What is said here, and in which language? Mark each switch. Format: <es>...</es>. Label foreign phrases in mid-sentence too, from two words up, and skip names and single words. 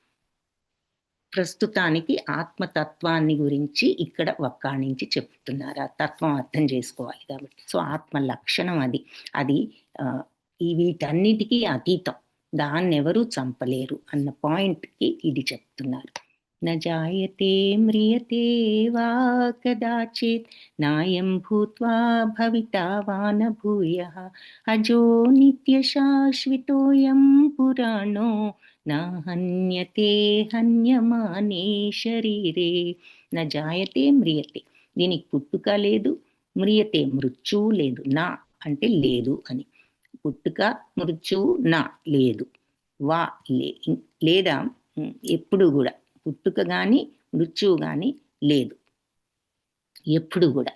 <te>ప్రస్తుతానికి ఆత్మతత్వాన్ని గురించి ఇక్కడ వక్కాణించి చెప్తున్నారు. ఆ తత్వం అర్థం చేసుకోవాలి కాబట్టి. సో ఆత్మ లక్షణం అది వీటన్నిటికీ అతీతం, దాన్ని ఎవరూ చంపలేరు అన్న పాయింట్కి ఇది చెప్తున్నారు.</te> <sa>न जायते म्रियते वा कदाचित् नायं भूत्वा भविता वा न भूयः अजो नित्यशाश्वतोऽयं पुराणो न हन्यते हन्यमाने शरीरे न जायते म्रियते.</sa> <te>దీనికి పుట్టుక లేదు, మ్రియతే మృత్యువు లేదు. నా అంటే లేదు అని, పుట్టుక మృత్యువు నా లేదు, వా లేదా ఎప్పుడు కూడా పుట్టుక కానీ మృత్యువు కానీ లేదు ఎప్పుడు కూడా.</te>